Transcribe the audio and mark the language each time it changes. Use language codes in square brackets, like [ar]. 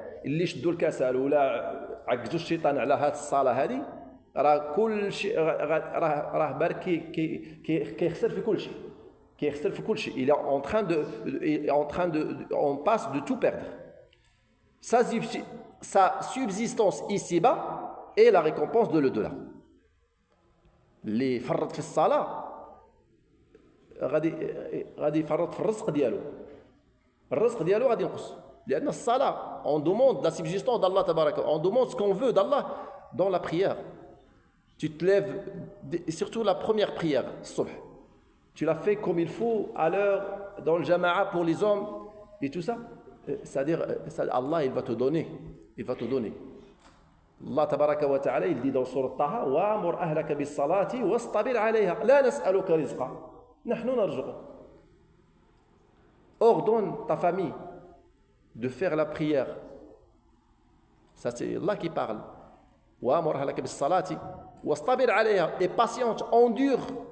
[ar] اللي شدوا الكسل ولا عجزوا الشيطان على هذه الصلاه هذه راه كل شيء راه بارك كيخسر في كل شيء كيخسر في كل شيء. [fr] Il est en train de on passe de tout perdre. Sa subsistance ici-bas et la récompense de l'au-delà. [ar] اللي فرط في الصلاة غادي يفرط في الرزق ديالو. الرزق ديالو غادي ينقص لأن الصلاة [fr] on demande la subsistance d'Allah tabaraka, on demande ce qu'on veut d'Allah dans la prière. Tu te lèves, et surtout la première prière, subh. Tu l'as fait comme il faut, à l'heure, dans le jama'a pour les hommes et tout ça. C'est-à-dire, Allah, il va te donner. Il va te donner. Allah tabaraka wa ta'ala, il dit dans Surat Taha, [ar] وَأَمُرْ أَهْلَكَ بِالصَّلَاةِ وَاصْطَبِرْ عَلَيْهَا لَا نَسْأَلُكَ رِزْقًا نَحْنُ نَرْزُقُكَ. [fr] Ordonne ta famille de faire la prière. Ça, c'est Allah qui parle. [ar] وَأَمُرْ أَهْلَكَ بِالصَّلَاةِ وَاصْطَبِرْ عَلَيْهَا. [fr] Et patiente, endure